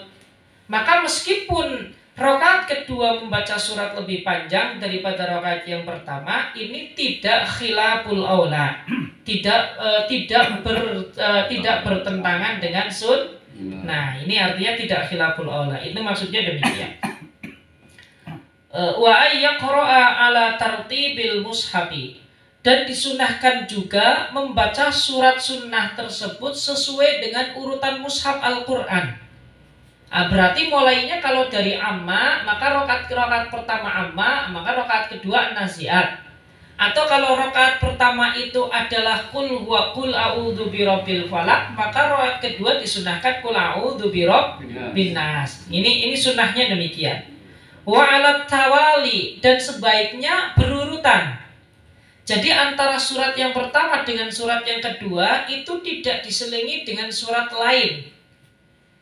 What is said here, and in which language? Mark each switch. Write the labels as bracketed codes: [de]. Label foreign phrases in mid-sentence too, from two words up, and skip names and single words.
[id] Maka meskipun rakaat kedua membaca surat lebih panjang daripada rakaat yang pertama, ini tidak [ar] khilaful aula, [id] tidak bertentangan dengan Nah, ini artinya tidak [ar] khilaful aula. [id] Itu maksudnya demikian. [ar] Wa ayyaqra'a ala tartibil mushafi. [id] Dan disunahkan juga membaca surat sunnah tersebut sesuai dengan urutan mushaf Al-Qur'an. Berarti mulainya kalau dari amma, maka rakaat pertama amma, maka rakaat kedua naziat. Atau kalau rakaat pertama itu adalah [ar] qul huwa qul a'udzu birabbil falaq, [id] maka rakaat kedua disunahkan [ar] qul a'udzu birabbin nas. [id] Ini sunnahnya demikian. [ar] Wa 'alat tawali, [id] dan sebaiknya berurutan. Jadi antara surat yang pertama dengan surat yang kedua itu tidak diselingi dengan surat lain.